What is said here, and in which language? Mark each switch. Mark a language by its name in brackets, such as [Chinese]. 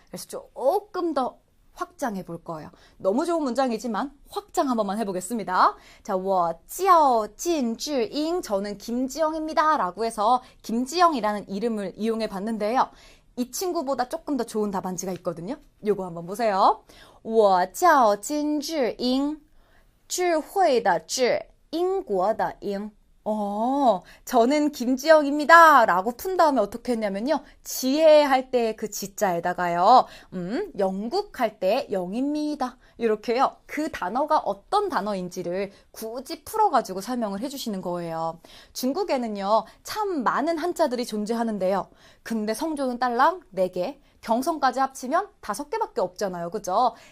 [Korean] 그래서 조금 더 확장해 볼 거예요. 너무 좋은 문장이지만 확장 한 번만 해보겠습니다. 자, [Chinese] 我叫金智英 [Korean] 저는 김지영입니다. 라고 해서 김지영이라는 이름을 이용해 봤는데요. 이 친구보다 조금 더 좋은 답안지가 있거든요. 요거 한번 보세요. [Chinese] 我叫金智英 智慧的智英国的英 [Korean] 저는 김지영입니다. 라고 푼 다음에 어떻게 했냐면요. 지혜할 때 그 지자에다가요. 영국할 때 영입니다. 이렇게요. 그 단어가 어떤 단어인지를 굳이 풀어가지고 설명을 해주시는 거예요. 중국에는요. 참 많은 한자들이 존재하는데요. 근데 성조는 딸랑 4개, 경성까지 합치면 5개밖에 없잖아요. 그죠?